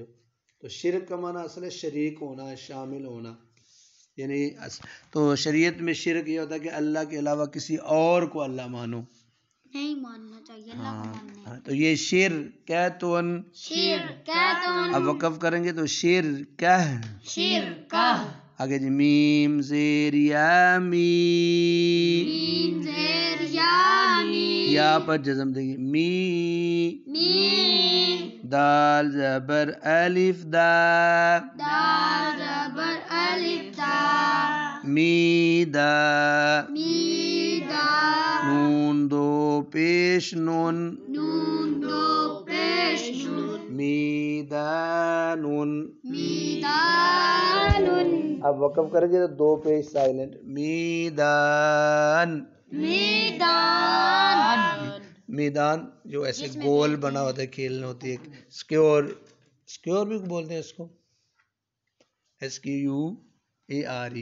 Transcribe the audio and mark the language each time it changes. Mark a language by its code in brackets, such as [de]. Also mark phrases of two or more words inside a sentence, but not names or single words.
[ur] تو شرک کا معنی اصل ہے شریک ہونا، شامل ہونا، یعنی تو شریعت میں شرک یہ ہوتا ہے کہ اللہ کے علاوہ کسی اور کو اللہ مانو. نہیں ماننا چاہیے، اللہ کو ماننا ہے. تو یہ شرکتون. شر کا تون. اب وقف کریں گے تو شرکہ. شر کا. آگے جی. میم زیر یا می. میم زیر یا می. یا پر جزم دیں گے. می. می. دال زبر الف دا. دال زبر الف دا. می دا. می دا. نون دو پیش نون. نون دو پیش نون. میدانون. میدان. اب وقف کریں گے تو دو پیش سائلنٹ. میدان. میدان. میدان جو ایسے گول بنا ہوتا ہے، کھیلنا ہوتی ہے. سکیور، سکیور بھی بولتے ہیں اس کو، SQUARE.